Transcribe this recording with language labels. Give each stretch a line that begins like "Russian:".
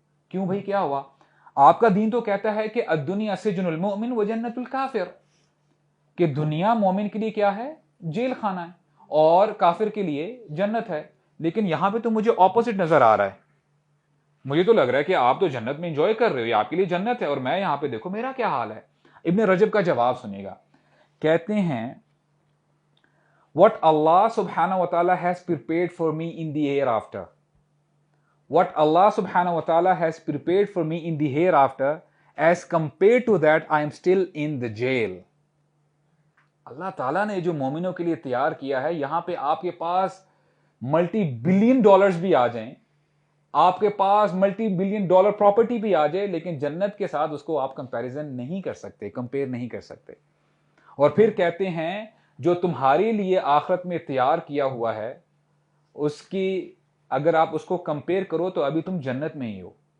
Urdu: کیوں بھائی کیا ہوا؟ آپ کا دین تو کہتا ہے کہ
Arabic: الدنیا سجن المؤمن و جنت الکافر,
Urdu: کہ دنیا مومن کے لیے کیا ہے؟ جیل خانہ ہے, اور کافر کے لیے جنت ہے. لیکن یہاں پہ تو مجھے اپوزٹ نظر آ رہا ہے. مجھے تو لگ رہا ہے کہ آپ تو جنت میں انجوائے کر رہے ہو, آپ کے لیے جنت ہے, اور میں یہاں پہ دیکھو میرا کیا حال ہے. ابن رجب کا جواب سنیے گا. کہتے ہیں
English: what Allah subhanahu wa ta'ala has prepared for me in the hereafter, what Allah subhanahu wa ta'ala has prepared for me in the hereafter, as compared to that I am still in the jail.
Urdu: اللہ تعالیٰ نے جو مومنوں کے لیے تیار کیا ہے, یہاں پہ آپ کے پاس ملٹی بلین ڈالرز بھی آ جائیں, آپ کے پاس ملٹی بلین ڈالر پراپرٹی بھی آ جائے, لیکن جنت کے ساتھ اس کو آپ کمپیریزن نہیں کر سکتے, کمپیئر نہیں کر سکتے. اور پھر کہتے ہیں جو تمہارے لیے آخرت میں تیار کیا ہوا ہے اس کی اگر آپ اس کو کمپیئر کرو تو ابھی تم جنت میں ہی ہو.